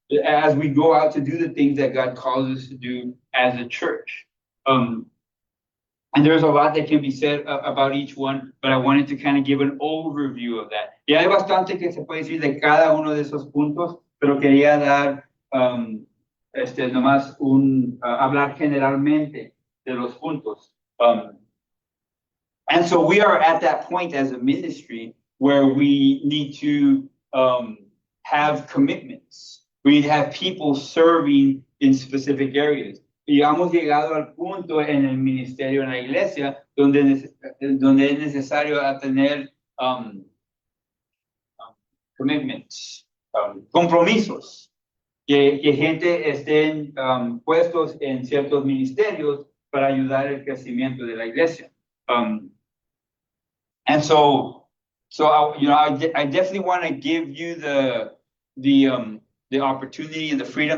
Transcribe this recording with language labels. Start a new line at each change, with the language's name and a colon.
English: As we go out to do the things that God calls us to do as a church. And there's a lot that can be said about each one, but I wanted to kind of give an overview of that.
Spanish: Y hay bastante que se puede decir de cada uno de esos puntos, pero quería dar nomás hablar generalmente de los puntos.
English: And so we are at that point as a ministry where we need to have commitments. We need to have people serving in specific areas.
Spanish: Y hemos llegado al punto en el ministerio, en la iglesia, donde es necesario tener commitments, compromisos, que gente estén puestos en ciertos ministerios para ayudar el crecimiento de la iglesia.
English: And so I definitely want to give you the opportunity and the freedom.